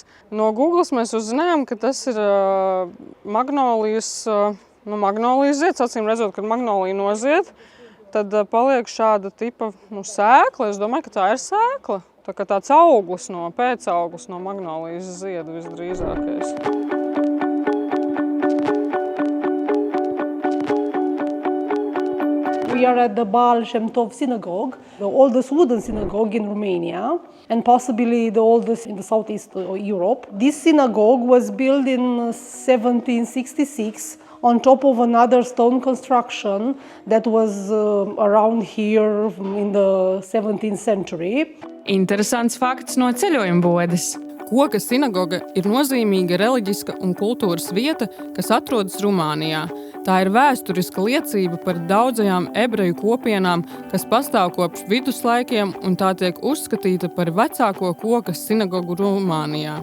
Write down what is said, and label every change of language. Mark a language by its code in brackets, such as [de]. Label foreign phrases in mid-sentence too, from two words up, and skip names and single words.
[lv] No Googles mēs uzzinājām, ka tas ir magnolijas zieds, acīm redzot, kad magnolija nozied. tad paliek šāda tipa sēkla. Es domāju, ka tā ir sēkla. Tā kā tāds auglis pēcauglis no magnolijas zieda visdrīzākais. [en] We are at the Baal Shem Tov synagogue, the oldest wooden synagogue in Romania, and possibly the oldest in the southeast Europe. This synagogue was built in 1766 on top of another stone construction that was around here in the 17th century. [lv] Interesants fakts no ceļojuma bodes. Koka sinagoga ir nozīmīga reliģiska un kultūras vieta, kas atrodas Rumānijā. Tā ir vēsturiska liecība par daudzajām ebreju kopienām, kas pastāv kopš viduslaikiem, un tā tiek uzskatīta par vecāko koka sinagogu Rumānijā.